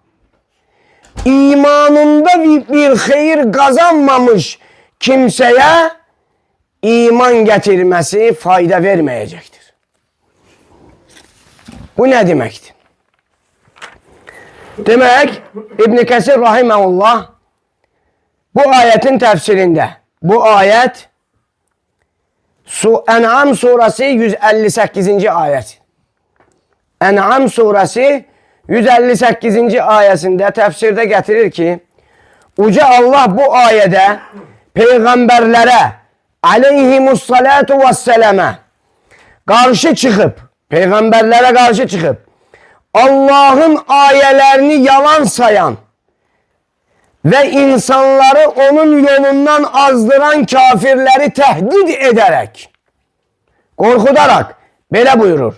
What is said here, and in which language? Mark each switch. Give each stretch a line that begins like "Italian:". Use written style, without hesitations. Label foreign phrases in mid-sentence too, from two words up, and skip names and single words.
Azerbaijani: imanında bir xeyir qazanmamış kimsəyə iman gətirməsi fayda verməyəcəkdir. Bu nə deməkdir?
Turkish: Demək, İbn Kəsir rahiməhullah bu ayetin tefsirinde, bu ayet En'am suresi 158. ayet. En'am suresi 158. ayesinde tefsirde getirir ki Uca Allah bu ayede peygamberlere
Arabic: عليهم الصلاة والسلام
Turkish: karşı çıkıp, peygamberlere karşı çıkıp Allah'ın ayelerini yalan sayan ve insanları onun yolundan azdıran kafirleri tehdit ederek, korkutarak böyle buyurur.